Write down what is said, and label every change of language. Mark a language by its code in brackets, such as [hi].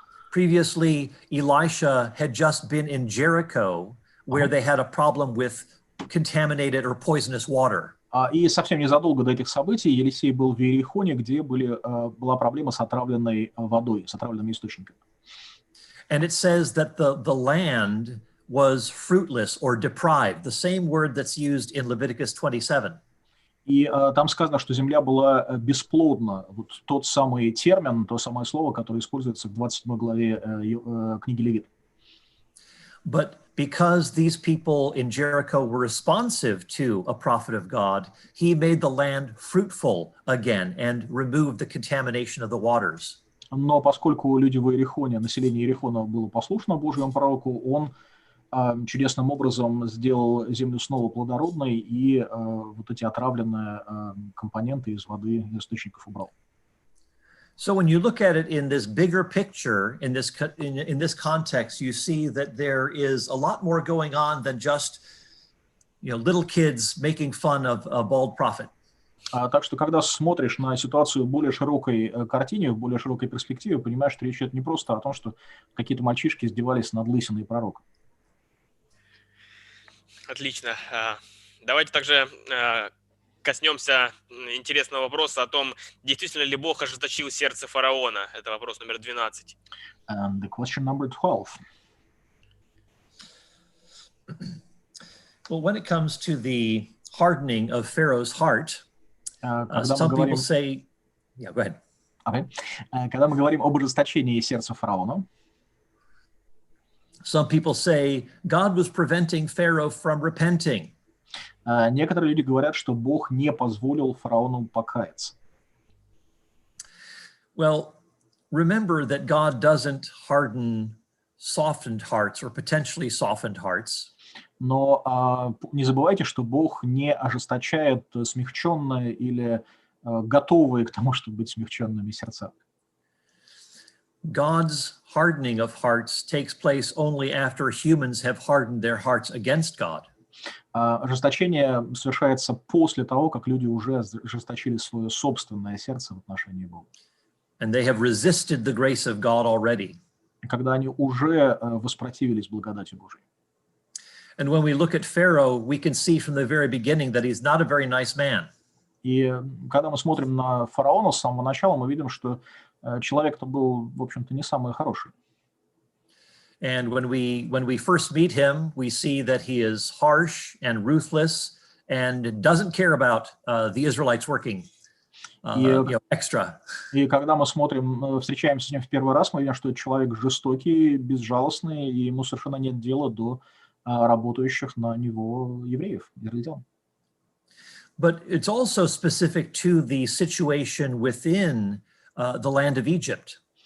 [en] Previously, Elisha had just been in Jericho where they had a problem with contaminated or poisonous water. [ru] И совсем незадолго до этих событий Елисей был в Иерихоне, где была проблема с отравленной водой, с отравленными источниками. [en] And it says that the land was fruitless or deprived, the same word that's used in Leviticus 27. [ru] И там сказано, что земля была бесплодна. Вот тот самый термин, то самое слово, которое используется в 27 главе книги Левит. [en] But because these people in Jericho were responsive to a prophet of God, he made the land fruitful again and removed the contamination of the waters. [ru] Но поскольку люди в Иерихоне, население Иерихона было послушно Божьему пророку, он чудесным образом сделал землю снова плодородной и вот эти отравленные компоненты из воды из источников убрал. [en] So when you look at it in this bigger picture, in this context, you see that there is a lot more going on than just, little kids making fun of a bald prophet. [ru] Так что, когда смотришь на ситуацию в более широкой картине, в более широкой перспективе, понимаешь, что речь идет не просто о том, что какие-то мальчишки издевались над лысиной пророка. Отлично. Давайте также коснемся интересного вопроса о том, действительно ли Бог ожесточил сердце фараона. Это вопрос номер 12. [en] And the question number 12. Well, when it comes to the hardening of Pharaoh's heart, some people say, yeah, go ahead. Okay. [ru] Когда мы говорим об ожесточении сердца фараона, [en] some people say God was preventing Pharaoh from repenting. [ru] Некоторые люди говорят, что Бог не позволил фараону покаяться. [en] Well, remember that God doesn't harden softened hearts or potentially softened hearts. [ru] Но не забывайте, что Бог не ожесточает смягченные или готовые к тому, чтобы быть смягченными сердца. [en] God's hardening of hearts takes place only after humans have hardened their hearts against God. [ru] Ожесточение совершается после того, как люди уже ожесточили свое собственное сердце в отношении Бога. [en] And they have resisted the grace of God already. [ru] Когда они уже воспротивились благодати Божьей. [en] And when we look at Pharaoh, we can see from the very beginning that he's not a very nice man. [ru] И когда мы смотрим на фараона с самого начала, мы видим, что человек-то был, в общем-то, не самый хороший. [en] And when we first meet him, we see that he is harsh and ruthless and doesn't care about the Israelites working extra. [ru] И когда мы встречаемся с ним в первый раз, мы видим, что это человек жестокий, безжалостный, и ему совершенно нет дела до работающих на него евреев, израильтян. [en] But it's also specific to the situation within the land of Egypt.